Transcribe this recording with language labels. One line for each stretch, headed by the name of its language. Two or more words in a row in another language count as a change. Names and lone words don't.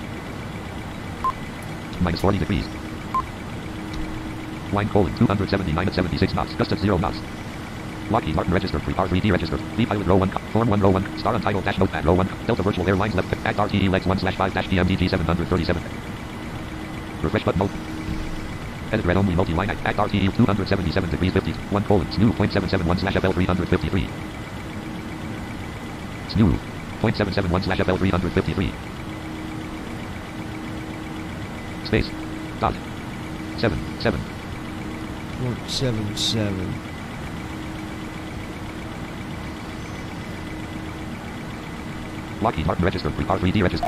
English: Minus 40 degrees. Line colon 279 at 76 knots. Gust at 0 knots. Lockheed Martin registered 3 R3D registered. Vpilot row 1. Form 1 row 1. Star untitled dash notepad row 1. Delta virtual airlines left. Act RTE legs 1 slash 5 dash PMDG 737. Refresh button mode. Edit read only multi-line act RTE 277 degrees 50. 1 colon snoo 0.771 slash FL 353. Snoo 0.771 slash FL 353. Space. Dot. 7. 0.77. Lockheed Martin registered 3 R3D registered.